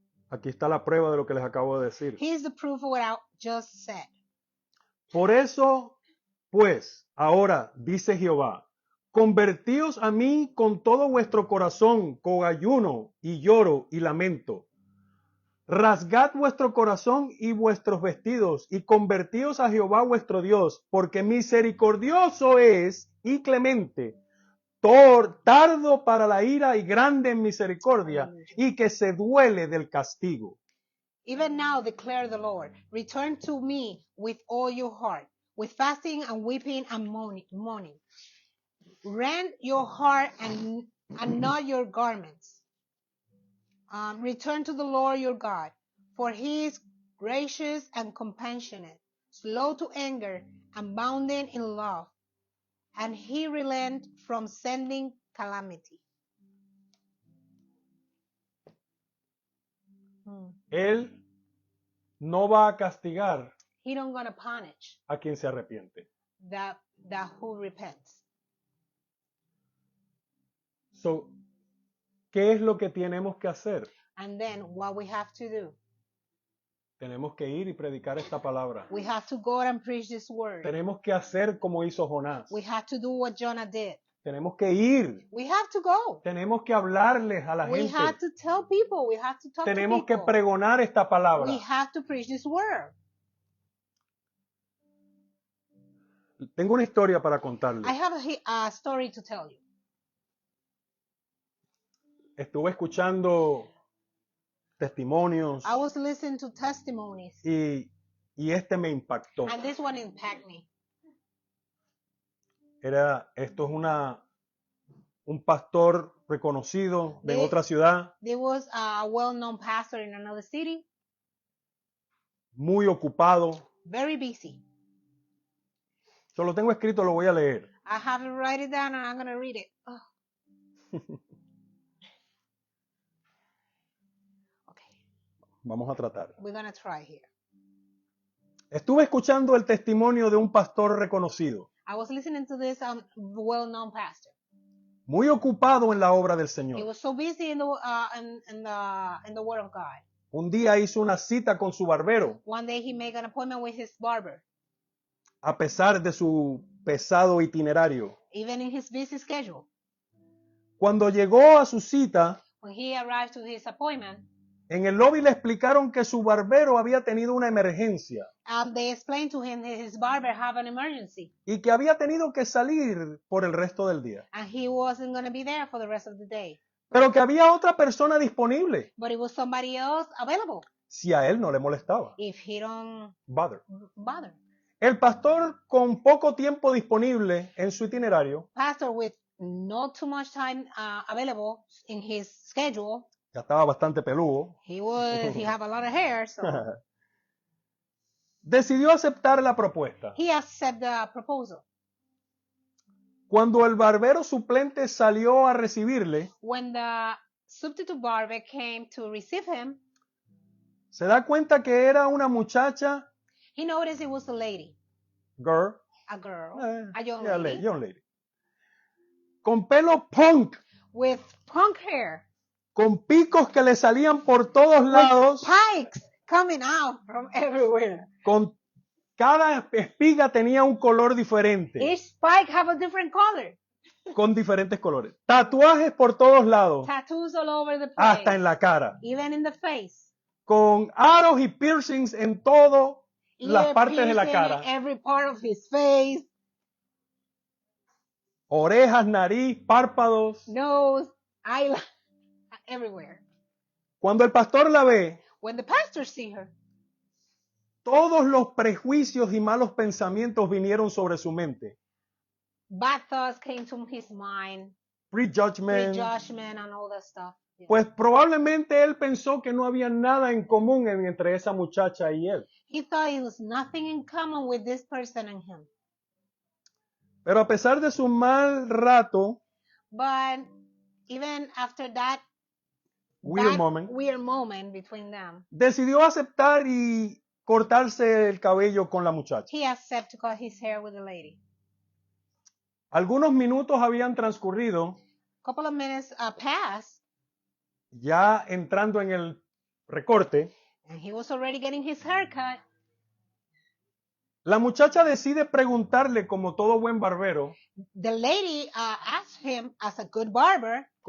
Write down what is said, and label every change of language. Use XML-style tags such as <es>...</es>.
<es>Aquí está la prueba de lo que les acabo de decir.</es> <en>Here's the proof of what I just said.</en> <es>Por eso, pues, ahora, dice Jehová, convertíos a mí con todo vuestro corazón, con ayuno y lloro y lamento. Rasgad vuestro corazón y vuestros vestidos y convertíos a Jehová vuestro Dios, porque misericordioso es y clemente, tardo para la ira y grande en misericordia, y que se duele del castigo.</es> <en>Even now declare the Lord, return to me with all your heart, with fasting and weeping and mourning. Rend your heart and not your garments. Return to the Lord your God, for he is gracious and compassionate, slow to anger and abounding in love, and he relents from sending calamity.</en> <es>Él no va a castigar</es> <en>He don't gonna punish</en> <es>a quien se arrepiente.</es> <en>that who repents.</en> <es>So, ¿qué es lo que tenemos que hacer?</es> <en>And then what we have to do?</en> <es>Tenemos que ir y predicar esta palabra.</es> <en>We have to go and preach this word.</en> <es>Tenemos que hacer como hizo Jonás.</es> <en>We have to do what Jonah did.</en> <es>Tenemos que ir.</es> <en>We have to go.</en> <es>Tenemos que hablarles a la</es> <en>We</en> <es>gente.</es> <en>have to tell people. We have to talk</en> <es>Tenemos</es> <en>to</en> <es>que</es> <en>people.</en> <es>pregonar esta palabra.</es> <en>We have to preach this word.</en> <es>Tengo una historia para contarles.</es> <en>I have a story to tell you.</en> <es>Estuve escuchando testimonios</es> <en>I was listening to testimonies,</en> <es>y este me impactó.</es> <en>and this one impacted me.</en> <es>Esto es un pastor reconocido de</es> <en>They-</en> <es>otra ciudad,</es> <en>There was a well-known pastor in another city,</en> <es>muy ocupado.</es> <en>very busy.</en> <es>Solo tengo escrito, lo voy a leer.</es> <en>I have to write it down, and I'm going to read it. Oh. Okay,</en> <es>Vamos a tratar.</es> <en>we're going to try here.</en> <es>Estuve escuchando el testimonio de un pastor reconocido.</es> <en>I was listening to this well-known pastor.</en> <es>muy ocupado en la obra del</es> <en>He</en> <es>Señor.</es> <en>was so busy in the Word of God.</en> <es>Un día hizo una cita con su barbero,</es> <en>One day he made an appointment with his barber,</en> <es>a pesar de su pesado itinerario.</es> <en>even in his busy schedule.</en> <es>Cuando llegó a su cita,</es> <en>When he arrived to his appointment,</en> <es>en el lobby le explicaron que su barbero había tenido una emergencia</es> <en>they explained to him that his barber had an emergency</en> <es>y que había tenido que salir por el resto del día,</es> <en>and he wasn't going to be there for the rest of the day.</en> <es>pero que había otra persona disponible</es> <en>But it was somebody else available</en> <es>si a él no le molestaba.</es> <en>if he don't Bother. bother.</en> <es>El pastor, con poco tiempo disponible en su itinerario,</es> <en>Pastor with not too much time available in his schedule.</en> <es>ya estaba bastante peludo,</es> <en>He have a lot of hair, so</en> <es>decidió aceptar la propuesta.</es> <en>he accepted the proposal.</en> <es>Cuando el barbero suplente salió a recibirle,</es> <en>When the substitute barber came to receive him,</en> <es>se da cuenta que era una muchacha,</es> <en>he noticed it was a lady, girl, a girl, a young young lady, lady,</en> <es>con pelo punk,</es> <en>with punk hair,</en> <es>con picos que le salían por todos lados,</es> <en>pikes coming out from everywhere.</en> <es>con cada espiga tenía un color diferente,</es> <en>Each spike have a different color.</en> <es>con diferentes colores, tatuajes por todos lados,</es> <en>Tattoos all over the place,</en> <es>hasta en la cara,</es> <en>even in the face.</en> <es>con aros y piercings en todas las</es> <en>Ear</en> <es>partes de la</es> <en>piercing</en> <es>cara,</es> <en>in every part of his face,</en> <es>orejas, nariz, párpados.</es> <en>nose, eyelash, everywhere.</en> <es>Cuando el pastor la ve,</es> <en>When the pastor see her,</en> <es>todos los prejuicios y malos pensamientos vinieron sobre su mente.</es> <en>bad thoughts came to his mind, Prejudgment. prejudgment and all that stuff. Yeah.</en> <es>Pues probablemente él pensó que no había nada en común entre esa muchacha y él.</es> <en>He thought it was nothing in common with this person and him.</en> <es>Pero a pesar de su mal rato,</es> <en>But even after that weird moment between them,</en> <es>decidió aceptar y cortarse el cabello con la muchacha.</es> <en>he accepted to cut his hair with the lady.</en> <es>Algunos minutos habían transcurrido,</es> <en>A couple of minutes passed,</en> <es>ya entrando en el recorte.</es> <en>and he was already getting his hair cut.</en> <es>La muchacha decide preguntarle, como todo buen barbero,</es> <en>The lady asked him, as a good barber,</en>